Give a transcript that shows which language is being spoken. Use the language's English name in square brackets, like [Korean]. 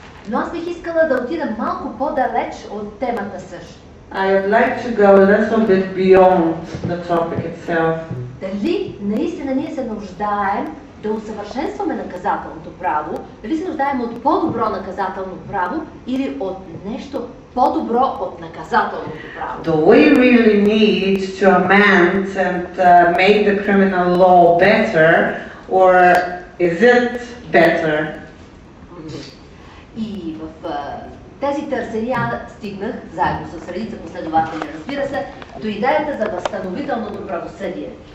[Bulgarian] Но аз бих искала да отида малко по-далеч от темата също. [English] I would like to go a little bit beyond the topic itself. [Bulgarian] Дали наистина ние се нуждаем да усъвършенстваме наказателното право, дали се нуждаем от по-добро наказателно право или от нещо по-добро от наказателното право? [English] Do we really need to amend and make the criminal law better, or is it better? [Bulgarian] И в тези търсения стигнах, заедно с редица последователи, разбира се, до идеята за възстановителното правосъдие.